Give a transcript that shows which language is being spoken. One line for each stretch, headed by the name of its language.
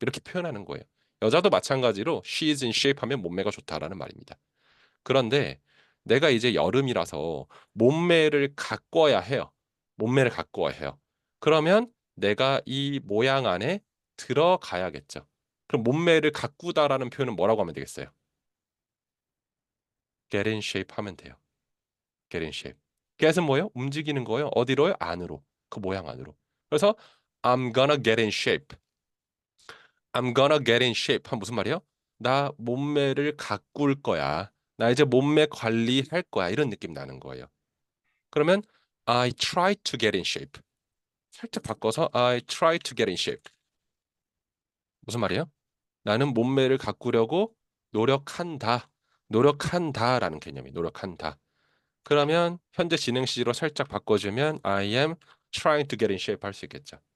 Korean: 이렇게 표현하는 거예요. 여자도 마찬가지로
English: she is in shape
Korean: 하면 몸매가 좋다라는 말입니다. 그런데 내가 이제 여름이라서 몸매를 가꿔야 해요. 몸매를 가꿔야 해요. 그러면 내가 이 모양 안에 들어가야겠죠. 그럼 몸매를 가꾸다라는 표현은 뭐라고 하면 되겠어요? get in shape 하면 돼요. get in shape. get은 뭐예요? 움직이는 거예요. 어디로요? 안으로. 그 모양 안으로. 그래서
English: I'm gonna get in shape. I'm gonna get in shape
Korean: 하면 무슨 말이에요? 나 몸매를 가꿀 거야. 나 이제 몸매 관리할 거야. 이런 느낌 나는 거예요. 그러면
English: I try to get in shape.
Korean: 살짝 바꿔서
English: I try to get in shape.
Korean: 무슨 말이에요? 나는 몸매를 가꾸려고 노력한다. 노력한다라는 개념이 노력한다. 그러면 현재 진행 시제로 살짝 바꿔주면
English: I am trying to get in shape
Korean: 할 수 있겠죠.